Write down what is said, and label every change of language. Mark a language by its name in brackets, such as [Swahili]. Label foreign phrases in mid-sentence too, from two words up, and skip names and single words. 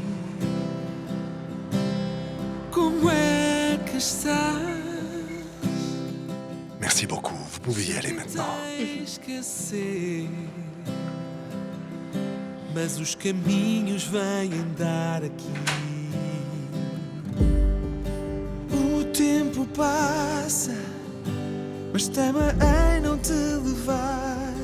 [Portuguese] Como é que estás? [French] Merci beaucoup. Vous pouvez y aller maintenant. [Portuguese] Esquecer. Mas os caminhos vêm dar aqui. O tempo passa, mas tema em não te levar.